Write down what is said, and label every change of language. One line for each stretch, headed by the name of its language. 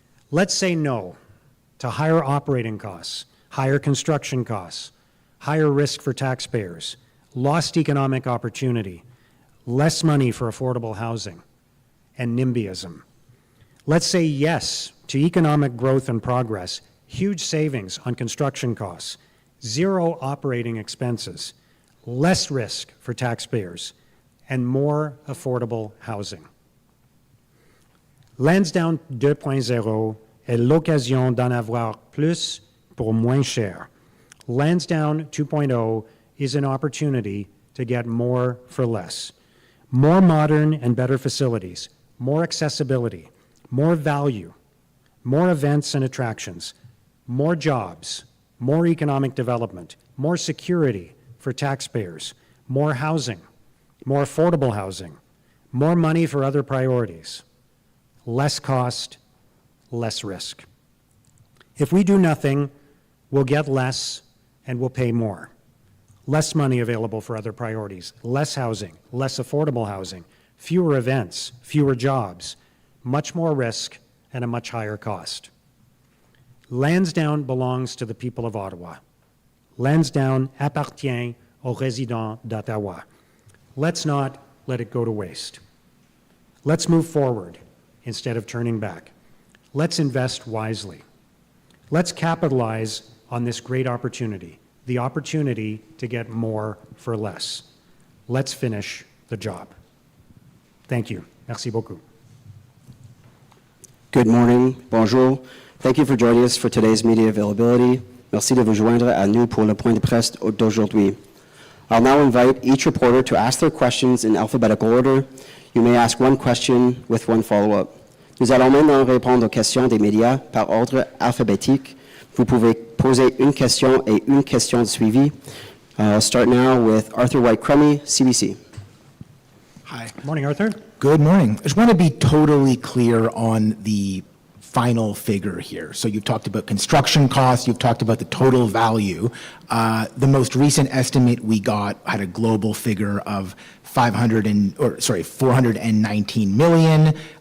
English: Let's say no to higher operating costs, higher construction costs, higher risk for taxpayers, lost economic opportunity, less money for affordable housing, and NIMBYism. Let's say yes to economic growth and progress, huge savings on construction costs, zero operating expenses, less risk for taxpayers, and more affordable housing.
French: Lansdowne 2.0 est l'occasion d'en avoir plus pour moins cher.
English: Lansdowne 2.0 is an opportunity to get more for less. More modern and better facilities, more accessibility, more value, more events and attractions, more jobs, more economic development, more security for taxpayers, more housing, more affordable housing, more money for other priorities, less cost, less risk. If we do nothing, we'll get less and we'll pay more. Less money available for other priorities, less housing, less affordable housing, fewer events, fewer jobs, much more risk, and a much higher cost. Lansdowne belongs to the people of Ottawa.
French: Lansdowne appartient aux résidents d'Ottawa.
English: Let's not let it go to waste. Let's move forward instead of turning back. Let's invest wisely. Let's capitalize on this great opportunity, the opportunity to get more for less. Let's finish the job. Thank you.
French: Merci beaucoup.
English: Good morning.
French: Bonjour.
English: Thank you for joining us for today's media availability.
French: Merci de vous joindre à nous pour le point de presse d'aujourd'hui.
English: I'll now invite each reporter to ask their questions in alphabetical order. You may ask one question with one follow-up.
French: Nous allons maintenant répondre aux questions des médias par ordre alphabétique. Vous pouvez poser une question et une question de suivi.
English: I'll start now with Arthur White-Crummy, CBC. Hi. Morning, Arthur. Good morning. I just want to be totally clear on the final figure here. So you've talked about construction costs, you've talked about the total value. The most recent estimate we got had a global figure of 419 million.